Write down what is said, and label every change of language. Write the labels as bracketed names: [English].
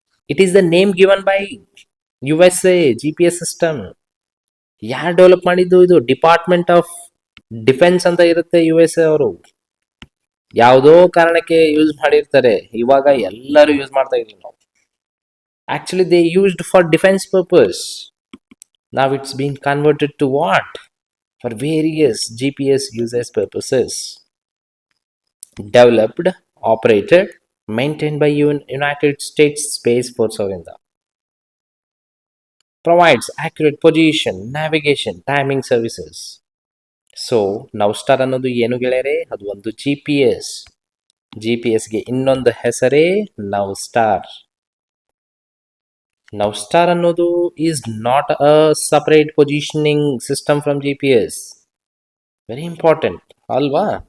[English] It is the name given by USA GPS system. [Kannada] ಯಾರು develop ಮಾಡಿದ್ದು? ಇದು department of defence ಅಂತ ಇರುತ್ತೆ USA ಅವರು. ಯಾವುದೋ ಕಾರಣಕ್ಕೆ ಯೂಸ್ ಮಾಡಿರ್ತಾರೆ, ಇವಾಗ ಎಲ್ಲರೂ ಯೂಸ್ ಮಾಡ್ತಾ ಇದೀವಿ ನಾವು. [English] Actually they used for defence purpose. Now it's been converted to what? For various GPS users purposes. Developed, operated, maintained by United States Space Force of India. Provides accurate position, navigation, timing services. [Kannada] So ನೌಸ್ಟಾರ್ ಅನ್ನೋದು ಏನು ಗೆಳೆಯರೆ? ಅದು ಒಂದು GPS. GPSಗೆ ಇನ್ನೊಂದು ಹೆಸರೇ ನೌಸ್ಟಾರ್. [English] Navstar ಅನ್ನೋದು is not a separate positioning system from GPS. [Kannada] Very important ಅಲ್ವಾ?